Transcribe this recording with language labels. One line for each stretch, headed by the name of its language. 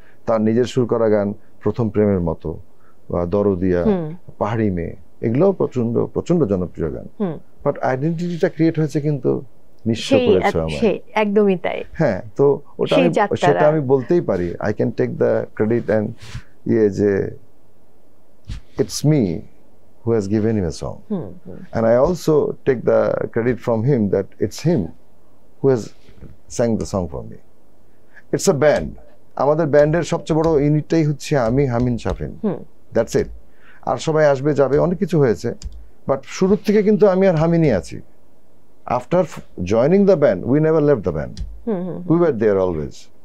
Bangla: তার নিজের সুর করা গান প্রথম প্রেমের মতো, বা দরদিয়া, পাহাড়ি মেয়ে, এগুলোও প্রচন্ড প্রচন্ড জনপ্রিয় গান। বাট আইডেন্টিটিটা ক্রিয়েট হয়েছে কিন্তু নিঃস্ব করেছে আমার। একদমই তাই। হ্যাঁ, তো ওটা সেটা আমি বলতেই পারি,
English: I can take the credit and যে it's me who has given him a song. And I also take the credit from him that it's him who has sang the song for me. It's a band.
Bangla: আমাদের ব্যান্ডের সবচেয়ে বড় ইউনিটটাই হচ্ছে আমি, হামিন, Shafin. That's it. আর সবাই আসবে যাবে, অনেক কিছু হয়েছে, বাট শুরুর থেকে কিন্তু আমি আর হামিনই আছি।
English: After joining the band, we never left the band, we were there always.